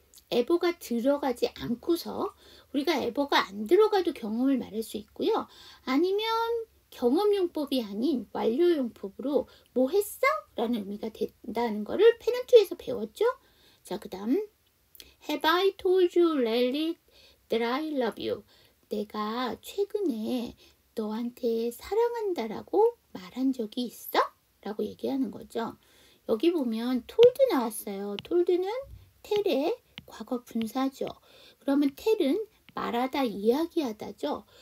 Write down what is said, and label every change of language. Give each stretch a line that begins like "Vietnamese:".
Korean: 에버가 들어가지 않고서 우리가 에버가 안 들어가도 경험을 말할 수 있고요. 아니면 경험용법이 아닌 완료용법으로 뭐 했어? 라는 의미가 된다는 거를 페넌트에서 배웠죠. 자, 그 다음
English: Have I told you lately that I love you?
Korean: 내가 최근에 너한테 사랑한다라고 말한 적이 있어? 라고 얘기하는 거죠. 여기 보면 told 나왔어요. told는 텔의 과거 분사죠. 그러면 텔은 말하다, 이야기하다죠.